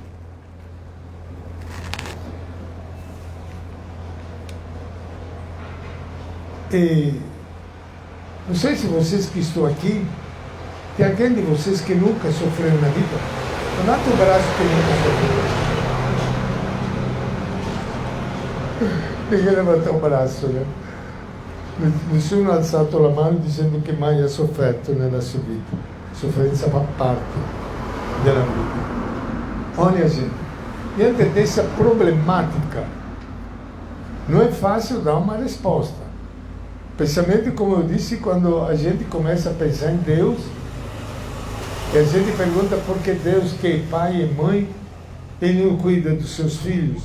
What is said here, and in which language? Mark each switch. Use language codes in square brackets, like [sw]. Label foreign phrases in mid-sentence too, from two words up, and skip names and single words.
[pt] E não sei se vocês que estão aqui, tem alguém de vocês que nunca sofreu na vida? Levanta o braço que nunca sofreu. Ninguém levantou o braço, né? [it] Nessuno ha alzato la mano dicendo che mai ha sofferto nella sua vita. Sofferenza fa parte della vita. [pt] Olha, gente, diante dessa problemática, não é fácil dar uma resposta. Principalmente, como eu disse, quando a gente começa a pensar em Deus, e a gente pergunta por que Deus, que é pai e mãe, ele não cuida dos seus filhos.